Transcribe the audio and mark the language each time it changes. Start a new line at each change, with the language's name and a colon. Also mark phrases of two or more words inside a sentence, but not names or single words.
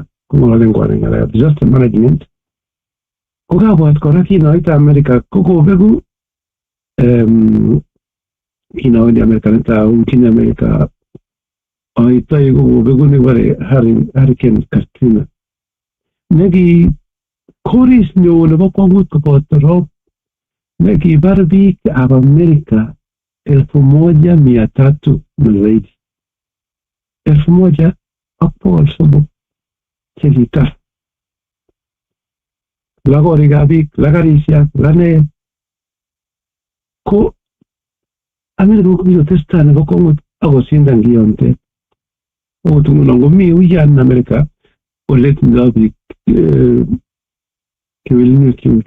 Kalenjin: Kong'ololen kwanen ng'alekab
English: disaster management.
Kalenjin: Kokabwat kora kinoit Amerika kokobeku kinawendi Amerika netai uchini Amerika aitoi kokobeku nekibore Hurricane Katrina neki koris neo nebo kwong'ut koboto rob nekibar biik ab Amerika 1,300
Swahili: na zaidi
Kalenjin: 1,300 chekitar la korikab biik la karisiek la ne ko Amerika kokitestai nebo kwong'ut akosindan kiyontet. Okot ngunon komi uyan Amerika ole tindoi biik kewelinwek cheuchu.